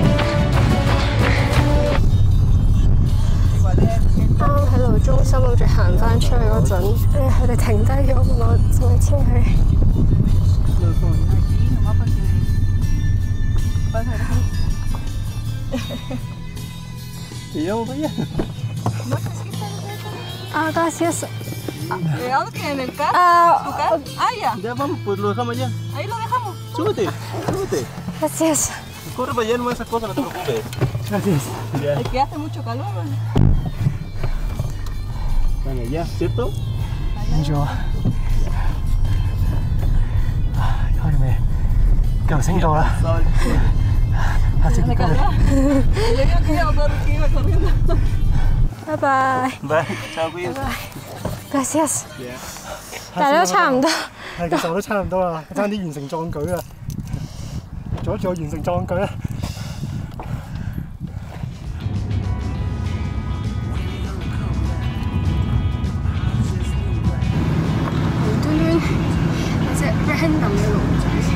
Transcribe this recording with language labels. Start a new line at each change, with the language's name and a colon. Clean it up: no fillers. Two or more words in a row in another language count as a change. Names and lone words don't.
Cantonese: 啱啱喺路中心諗住行翻出去嗰陣，佢哋停低咗，我就嚟簽佢。Gracias.
Spanish: Cuidado que en el carro, tu carro. Ya. Ya vamos, pues lo dejamos allá. Ahí lo dejamos. Súbete. Gracias. Corre para allá, no esas cosas, no te preocupes. Gracias. Ya. Es que hace mucho calor. Van allá, ¿cierto?
Cantonese: 影咗啊！我哋未夠升到啦，下次見過你。
Spanish: Yo creo que iba corriendo.
English: Bye bye.
Spanish: Bye, chao, cuídense. Gracias.
Cantonese: 但係都差唔多。係，其實我都差唔多啦，爭啲完成壯舉啦，做一做完成壯舉啦。無端端有隻 random 嘅龍仔。